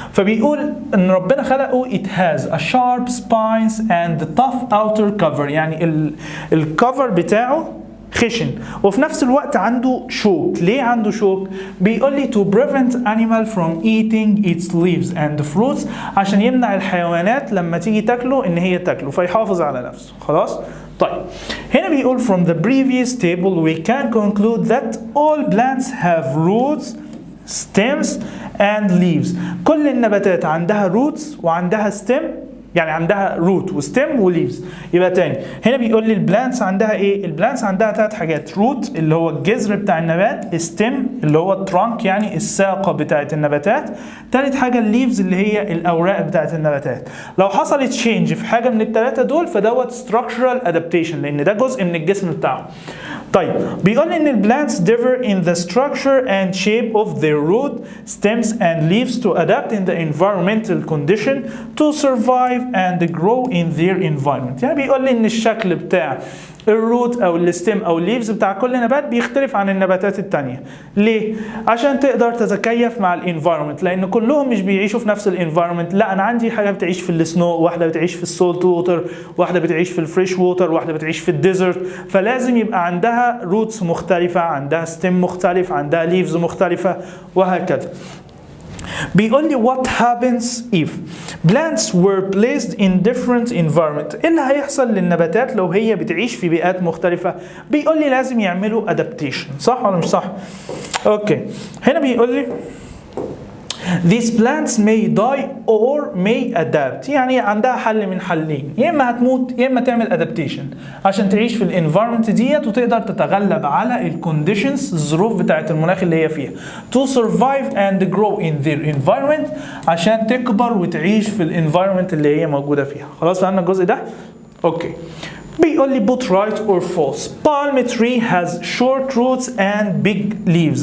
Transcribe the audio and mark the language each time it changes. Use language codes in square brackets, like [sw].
[ar] فبيقول ان ربنا خلقه [en] it has a sharp spines and tough outer cover، [ar] يعني الكفر بتاعه خشن وفي نفس الوقت عنده شوك. ليه عنده شوك؟ بيقول لي [en] to prevent animal from eating its leaves and fruits، [ar] عشان يمنع الحيوانات لما تيجي تاكله ان هي تاكله، فيحافظ على نفسه. خلاص؟ طيب هنا بيقول [en] from the previous table we can conclude that all plants have roots, stems and leaves. [ar] كل النباتات عندها roots وعندها stem، يعني عندها روت وستيم وليفز. يبقى تاني هنا بيقول لي البلانتس عندها ايه؟ البلانتس عندها ثلاث حاجات: روت اللي هو الجذر بتاع النبات، ستيم اللي هو الترانك يعني الساقه بتاعه النباتات، ثالث حاجه الليفز اللي هي الاوراق بتاعه النباتات. لو حصلت تشينج في حاجه من الثلاثه دول فدوت structural adaptation، لان ده جزء من الجسم بتاعه. طيب بيقول لي ان [en] البلانتس differ in the structure and shape of their root, stems and leaves to adapt in the environmental condition to survive and grow in their environment. [ar] يعني بيقول لي ان الشكل بتاع الروت او الستيم او الليفز بتاع كل نبات بيختلف عن النباتات التانية. ليه؟ عشان تقدر تتكيف مع الانفايرمنت، لان كلهم مش بيعيشوا في نفس الانفايرمنت. لا، انا عندي حاجه بتعيش في السنو، واحده بتعيش في السولت ووتر، واحده بتعيش في الفريش ووتر، واحده بتعيش في الديزرت. فلازم يبقى عندها روتس مختلفه، عندها ستيم مختلف، عندها ليفز مختلفه، وهكذا. بيقول لي [en] what happens if plants were placed in different environment. [ar] ايه اللي هيحصل للنباتات لو هي بتعيش في بيئات مختلفة؟ بيقول لي لازم يعملوا adaptation. صح ولا مش صح؟ اوكي، هنا بيقول لي [en] these plants may die or may adapt. [ar] يعني عندها حل من حلين: يا اما هتموت يا اما تعمل adaptation عشان تعيش في الانفايرمنت ديت وتقدر تتغلب على الكونديشنز، الظروف بتاعت المناخ اللي هي فيها. [en] to survive and grow in their environment، [ar] عشان تكبر وتعيش في الانفايرمنت اللي هي موجودة فيها. خلاص فهمنا الجزء ده؟ اوكي. بيقول لي [en] both right or false. Palm tree has short roots and big leaves.